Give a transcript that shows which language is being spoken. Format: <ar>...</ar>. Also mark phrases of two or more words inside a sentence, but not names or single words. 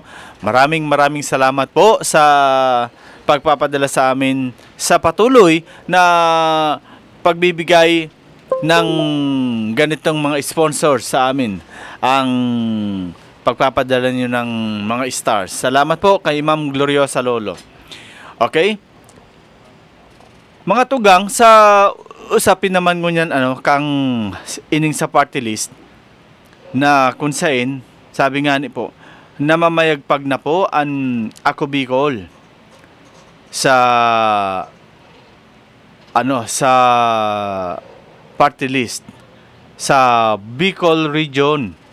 <tl>Maraming salamat po sa pagpapadala sa amin sa patuloy na pagbibigay ng ganitong mga sponsors sa amin. Ang pagpapadala nyo ng mga stars. Salamat po kay Ma'am Gloriosa Lolo. Okay? Mga tugang, sa usapin naman mo niyan, kang ining sa party list na kung saan, sabi nga ni po, namamayagpag na po ang Ako Bicol sa sa party list sa Bicol region.</tl>